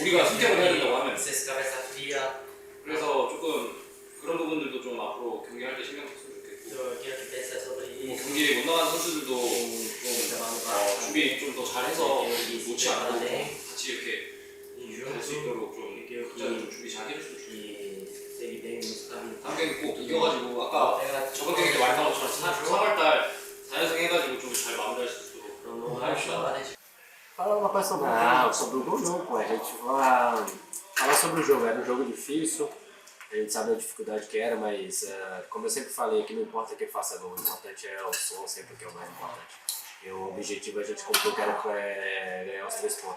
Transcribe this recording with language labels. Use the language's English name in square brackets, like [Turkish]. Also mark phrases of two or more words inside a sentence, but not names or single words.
[Korean] 우리가 선택을 해야 된다고 하면 그래서 조금 그런 부분들도 좀 앞으로 경기할 때 신경 썼으면 좋겠고 뭐 경기에 못 나간 선수들도 좀 준비 좀 더 잘해서 놓지 않고 같이 이렇게 할 수 있도록 좀 각자 좀 준비 잘 해줬으면 좋겠고 다음 경기 꼭 이겨가지고 아까 저번 경기 때 말했던 것처럼 3월달 4연승 해가지고 좀 잘 마무리할 수 있도록 합시다. [Portuguese] Fala uma coisa sobre o gol não, pô. A gente vai falar sobre o jogo. Era um jogo difícil, a gente sabe a dificuldade que era, mas como eu sempre falei aqui, não importa quem faça gol, o importante é o som, sempre que é o mais importante. E o objetivo a gente cumpriu, que era ganhar os 3 pontos.